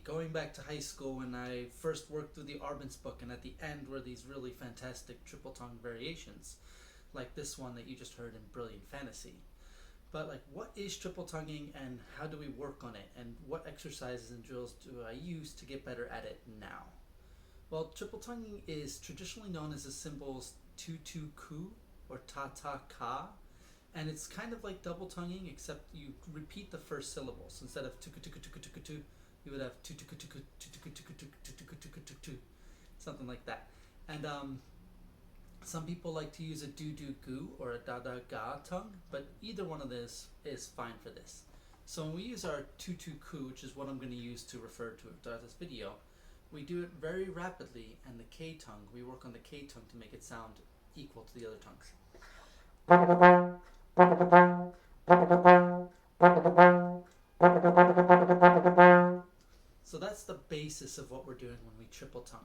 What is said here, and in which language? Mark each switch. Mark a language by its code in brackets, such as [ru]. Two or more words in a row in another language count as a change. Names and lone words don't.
[en] Going back to high school when I first worked through the Arban's book, and at the end were these really fantastic triple tongue variations, like this one that you just heard in Brilliant Fantasy. But, like, what is triple tonguing and how do we work on it? And what exercises and drills do I use to get better at it now? Well, triple tonguing is traditionally known as the symbols tu tu ku or ta ta ka, and it's kind of like double tonguing, except you repeat the first syllables. Instead of tuku tuku tuku tuku tu, you would have tu tuku tuku tu tuku tuku tuku tuku tuku tuku tu, something like that. And some people like to use a do do gu or a da da ga tongue, but either one of this is fine for this. So when we use our tu tu ku, which is what I'm going to use to refer to throughout this video, we do it very rapidly, and the K tongue, we work on the K tongue to make it sound equal to the other tongues. So that's the basis of what we're doing when we triple tongue.